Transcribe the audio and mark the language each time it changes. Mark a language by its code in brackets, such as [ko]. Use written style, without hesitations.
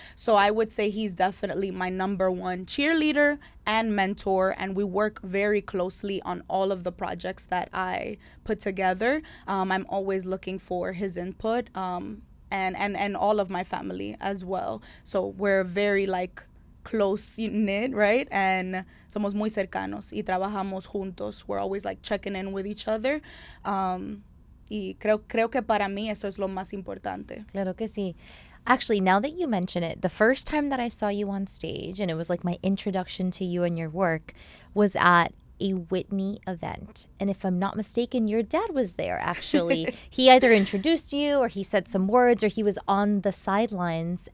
[en] So I would say he's definitely my number one cheerleader and mentor, and we work very closely on all of the projects that I put together. I'm always looking for his input, and all of my family as well. So we're very like close knit, right? [es] And somos muy cercanos y trabajamos juntos. [en] We're always like checking in with each other. [es] Y creo que para mí eso es lo más importante. Claro que sí. [en] Actually, now that you mention it, the first time that I saw you on stage, and it was like my introduction to you and your work, was at a Whitney event. And if I'm not mistaken, your dad was there, actually. He either introduced you or he said some words or he was on the sidelines.